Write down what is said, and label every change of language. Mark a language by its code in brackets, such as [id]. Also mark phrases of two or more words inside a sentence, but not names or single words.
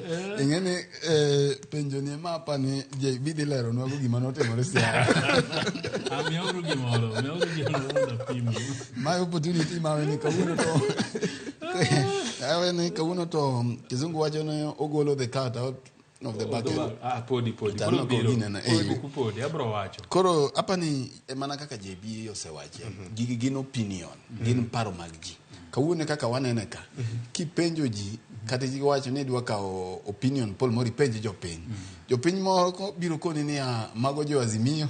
[luo] Ing'eni penjo ni mapa ni JB dhi lero nwago gima notimore sia. Amioro gimoro da pimo. [en] My opportunity [luo] mawe ni kawuono to. Awe ni kawuono to kizungu wacho ni ogolo [en] the cat out of the bucket. [luo] Podi. Podi abro wacho. Koro hapa ni mana kaka JB osewache. Gigi gin opinion, gin paro mag ji. Kawuono kaka wanene ka. Kipenjo ji kata ji wacho ni dwa kao opinion pol mori penjo jopiny. Jopiny moko biro koni ni mago jo Azimio.